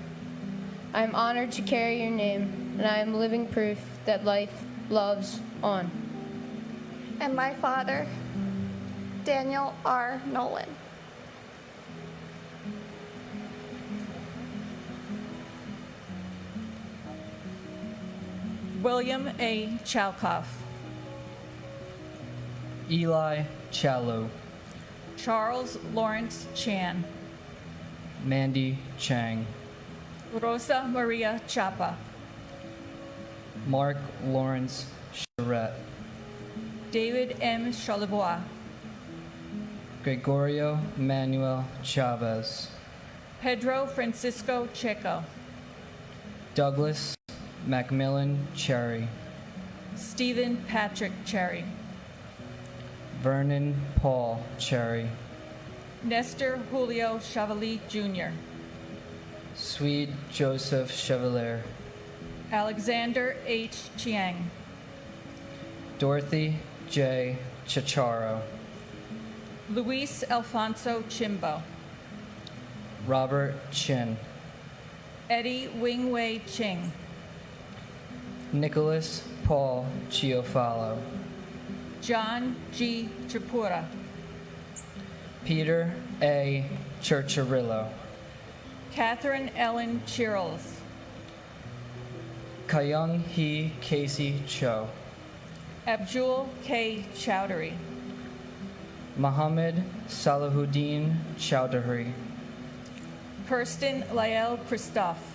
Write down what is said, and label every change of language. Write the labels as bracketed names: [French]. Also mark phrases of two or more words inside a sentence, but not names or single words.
[English] I am honored to carry your name, and I am living proof that life loves on. And my father, Daniel R. Nolan. William A. Chalkoff. Eli Challow. Charles Lawrence Chan. Mandy Chang. Rosa Maria Chapa. Mark Lawrence Charette. David M. Charlebois. Gregorio Manuel Chavez, Pedro Francisco Checo, Douglas Macmillan Cherry, Stephen Patrick Cherry, Vernon Paul Cherry, Nestor Julio Chevalier Jr., Swede Joseph Chevalier, Alexander H. Chiang, Dorothy J. Chicharo, Luis Alfonso Chimbo, Robert Chin, Eddie Wing-Wei Ching, Nicholas Paul Chiofalo, John G. Tripura, Peter A. Churchirillo, Catherine Ellen Chirles, Kayung Hee Casey Cho, Abdul K. Chowdhury, Mohammed Salahuddin Chowdhury, Kirsten Lael Christophe,